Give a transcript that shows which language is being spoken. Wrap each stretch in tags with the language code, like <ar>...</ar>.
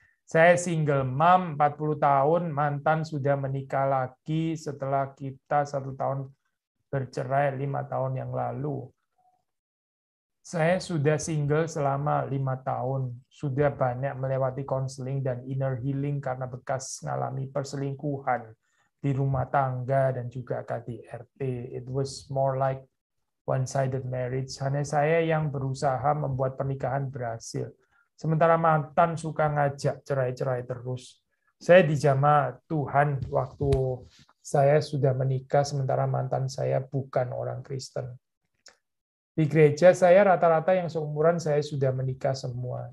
<id>Saya single mom, 40 tahun, mantan sudah menikah lagi setelah kita 1 tahun bercerai 5 tahun yang lalu. Saya sudah single selama 5 tahun, sudah banyak melewati konseling dan inner healing karena bekas mengalami perselingkuhan di rumah tangga dan juga KDRT.</id> <en>It was more like one-sided marriage.</en> <id>Hanya saya yang berusaha membuat pernikahan berhasil. Sementara mantan suka ngajak cerai-cerai terus. Saya dijamah Tuhan waktu saya sudah menikah, sementara mantan saya bukan orang Kristen. Di gereja saya rata-rata yang seumuran saya sudah menikah semua.</id>